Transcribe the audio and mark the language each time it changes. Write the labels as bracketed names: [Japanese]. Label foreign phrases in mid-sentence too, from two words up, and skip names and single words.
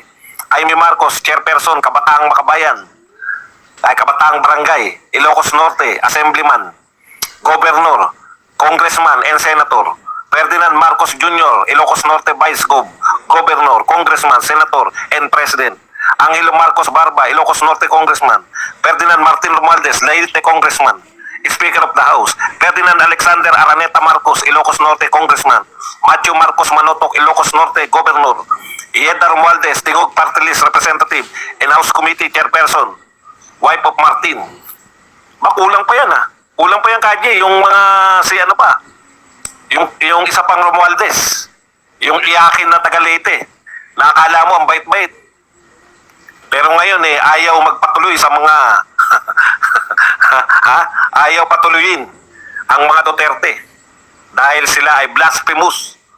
[English] Amy Marcos, Chairperson, Kabataang Makabayan. Kabataang Barangay, Ilocos Norte, Assemblyman, Governor, Congressman and Senator. Ferdinand Marcos Jr., Ilocos Norte Vice Governor, Congressman, Senator and President. Angelo Marcos Barba, Ilocos Norte Congressman. Ferdinand Martin Romualdez, Leyte Congressman, Speaker of the House. Ferdinand Alexander Araneta Marcos, Ilocos Norte Congressman. Matthew Marcos Manotok, Ilocos Norte Governor. Ieda Romualdez, Tigog Party List Representative and House Committee Chairperson, wife of Martin. [Filipino] Kulang pa yan Kulang pa yan KJ, yung mga yung isa pang Romualdez, yung iyakin na taga Leyte, nakakala mo ang bait-bait. Pero ngayon ayaw magpatuloy sa mga ayaw patuloyin ang mga Duterte dahil sila ay blasphemous.